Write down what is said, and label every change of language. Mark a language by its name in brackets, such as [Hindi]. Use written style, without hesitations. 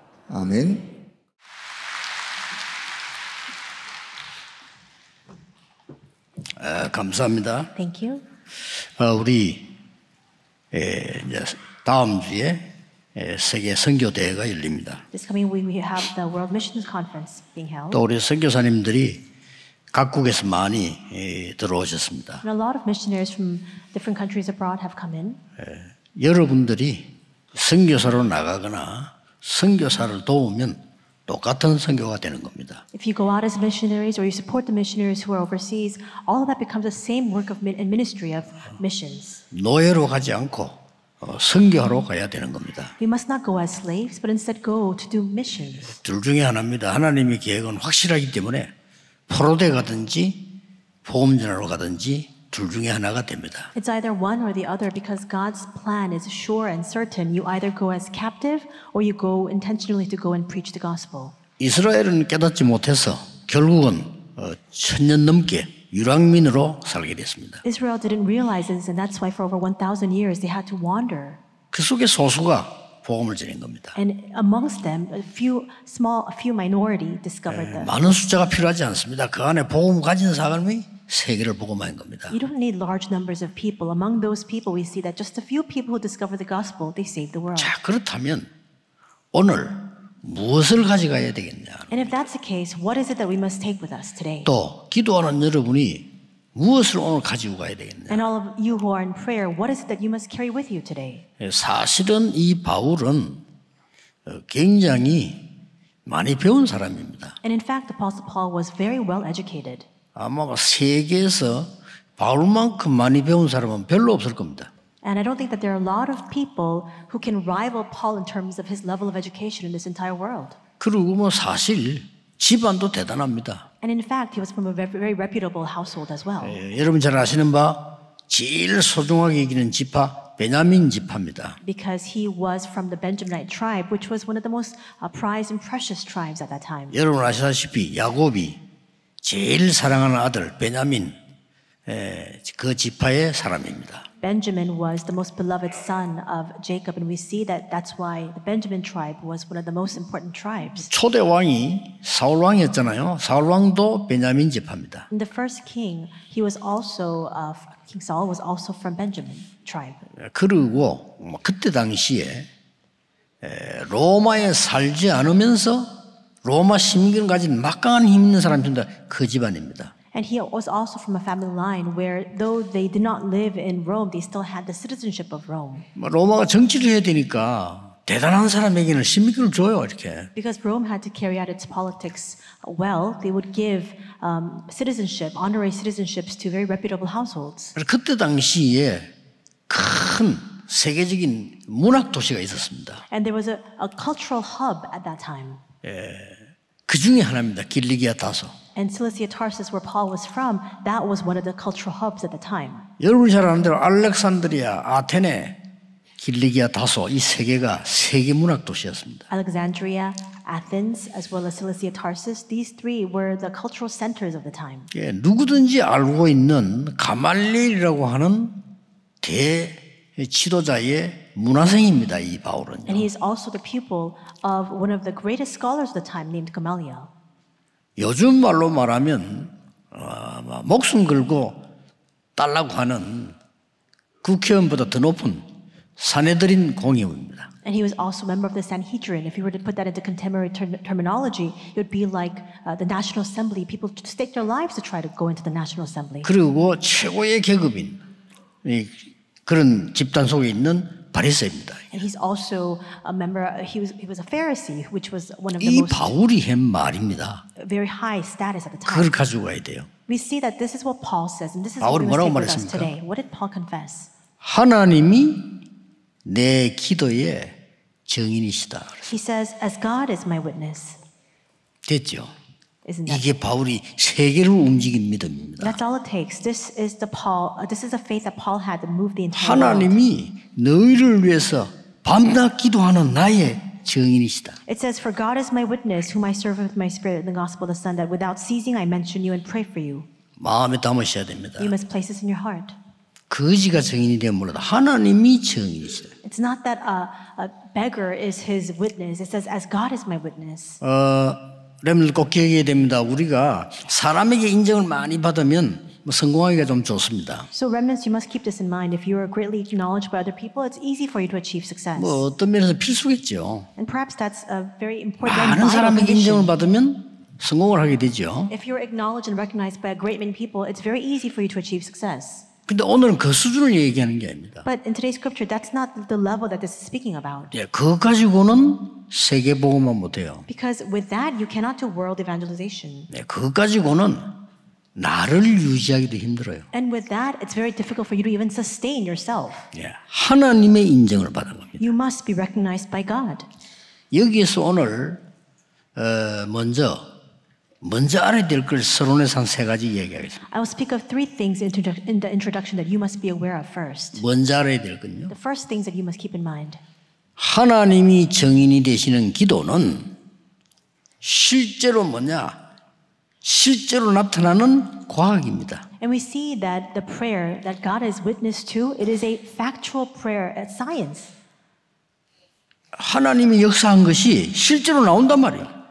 [Korean] 아멘. 감사합니다. [English] Thank you. [Korean] 우리 이제 다음 주에 세계 선교대회가 열립니다. [English] This coming week we have the World Missions Conference being held. [Korean] 또 우리 선교사님들이 각국에서 많이 들어오셨습니다. [English] And a lot of missionaries from different countries abroad have come in. [Korean] 여러분들이 선교사로 나가거나 선교사를 도우면 똑같은 선교가 되는 겁니다. [English] If you go out as missionaries or you support the missionaries who are overseas, all of that becomes the same work of and ministry of missions. [Korean] 노예로 가지 않고 선교하러 가야 되는 겁니다. [English] We must not go as slaves, but instead go to do missions. [Korean] 둘 중에 하나입니다. 하나님의 계획은 확실하기 때문에 포로대 가든지 복음전하러 가든지 둘 중에 하나가 됩니다. [English] It's either one or the other because God's plan is sure and certain. You either go as captive or you go intentionally to go and preach the gospel. [Korean] 이스라엘은 깨닫지 못해서 결국은 1000년 넘게 유랑민으로 살게 됐습니다. [English] Israel didn't realize this, and that's why for over 1,000 years they had to wander. [Korean] 그 속에 소수가 복음을 전한 겁니다. [English] And amongst them, a few minority discovered them. [Korean] 많은 숫자가 필요하지 않습니다. 그 안에 복음 가진 사람이 세계를 복음한 겁니다. [English] You don't need large numbers of people. Among those people, we see that just a few people who discover the gospel, they save the world. [Korean] 자, 그렇다면 오늘 무엇을 가져가야 되겠냐? [English] And if that's the case, what is it that we must take with us today? [Korean] 또 기도하는 여러분이 무엇을 오늘 가지고 가야 되겠냐? [English] And all of you who are in prayer, what is it that you must carry with you today? [Korean] 사실은 이 바울은 굉장히 많이 배운 사람입니다. [English] And in fact, the Apostle Paul was very well educated. [Korean] 아마 세계에서 바울만큼 많이 배운 사람은 별로 없을 겁니다. [English] And I don't think that there are a lot of people who can rival Paul in terms of his level of education in this entire world. [Korean] 그리고 뭐 사실 집안도 대단합니다. [English] And in fact, he was from a very reputable household as well. [Korean] 여러분 잘 아시는 바 제일 소중하게 여기는 지파 베냐민 지파입니다. [English] Because he was from the Benjaminite tribe, which was one of the most prized and precious tribes at that time. [Korean] 여러분 아시다시피 야곱이 제일 사랑하는 아들 베냐민 그 지파의 사람입니다. [English] Benjamin was the most beloved son of Jacob, and we see that that's why the Benjamin tribe was one of the most important tribes. [Korean] 초대 왕이 사울 왕이었잖아요. 사울 왕도 베냐민 지파입니다. [English] And the first king, he was also King Saul was also from Benjamin tribe. [Korean] 그리고 그때 당시에 로마에 살지 않으면서 로마 시민권을 가진 막강한 힘 있는 사람이 있습니다. 그 집안입니다. [English] And he was also from a family line where, though they did not live in Rome, they still had the citizenship of Rome. [Korean] 로마가 정치를 해야 되니까 대단한 사람에게는 시민권을 줘요, 이렇게. [English] Because Rome had to carry out its politics well, they would give citizenship, honorary citizenships to very reputable households. [Korean] 그때 당시에 큰 세계적인 문학 도시가 있었습니다. [English] And there was a cultural hub at that time. [Korean] 그 중에 하나입니다. 길리기아 다소. [English] And Cilicia Tarsus, where Paul was from, that was one of the cultural hubs at the time. [Korean] 여러분이 잘 아는 대로 알렉산드리아, 아테네, 길리기아 다소 이 세 개가 세계 문학 도시였습니다. [English] Alexandria, Athens, as well as Cilicia Tarsus, these three were the cultural centers of the time. [Korean] 예, 누구든지 알고 있는 가말리엘이라고 하는 대지도자의 문화생입니다. 이 바울은요. [English] And he is also the pupil of one of the greatest scholars of the time named Gamaliel. [Korean] 요즘 말로 말하면 목숨 걸고 달라고 하는 국회의원보다 더 높은 사내들인 공의원입니다. [English] And he was also a member of the Sanhedrin. If you were to put that into contemporary terminology, it would be like the National Assembly. People stake their lives to try to go into the National Assembly. [Korean] 그리고 최고의 계급인 그런 집단 속에 있는 바리새입니다. [English] And he's also a member. He was a Pharisee, which was one of the [Korean] 이 [English] most [Korean] 바울이 한 말입니다. [English] very high status at the time. [Korean] 그걸 가지고 가야 돼요. [English] We see that this is what Paul says, and this is [Korean] 바울이 [English] what we must take with us today. What did Paul confess? [Korean] 하나님이 내 기도의 증인이시다. [English] He says, "As God is my witness." [Korean] 됐죠? [English] Isn't that? [Korean] 이게 바울이 세계를 움직인 믿음입니다. [English] That's all it takes. This is the faith that Paul had to move the entire world. [Korean] 하나님이 너희를 위해서 밤낮 기도하는 나의 증인이시다. [English] It says, "For God is my witness, whom I serve with my spirit in the gospel of the Son, that without ceasing I mention you and pray for you." [Korean] 마음에 담으셔야 됩니다. [English] You must place this in your heart. [Korean] 거지가 증인이 되면 몰라도 하나님이 증인이시다. [English] It's not that a beggar is his witness. It says, "As God is my witness." [Korean] 여러분들 꼭 기억해야 됩니다. 우리가 사람에게 인정을 많이 받으면 성공하기가 좀 좋습니다. [English] So remnants, you must keep this in mind. If you are greatly acknowledged by other people, it's easy for you to achieve success. [Korean] 뭐 어떤 면에서 필수겠죠. [English] And perhaps that's a very important and [Korean] 많은 사람에게 인정을 [English] condition. [Korean] 받으면 성공을 하게 되죠. [English] If you're acknowledged and recognized by a great many people, it's very easy for you to achieve success. [Korean] 근데 오늘은 그 수준을 얘기하는 게 아닙니다. [English] But in today's scripture, that's not the level that this is speaking about. [Korean] 예, 그거 가지고는 세계 복음만 못해요. [English] Because with that, you cannot do world evangelization. [Korean] 예, 그거 가지고는 나를 유지하기도 힘들어요. [English] And with that, it's very difficult for you to even sustain yourself. [Korean] 예, 하나님의 인정을 받은 겁니다. [English] You must be recognized by God. [Korean] 여기에서 오늘 먼저 알아야 될 걸 서론에서 한 세 가지 얘기하겠습니다. [English] I will speak of three things in the introduction that you must be aware of first. [Korean] 먼저 알아야 될 건요. [English] The first things that you must keep in mind. [Korean] 하나님이 증인이 되시는 기도는 실제로 실제로 나타나는 과학입니다. [English] And we see that the prayer that God is witness to, it is a factual prayer at science. [Korean] 하나님이 역사한 것이 실제로 나온단 말이에요.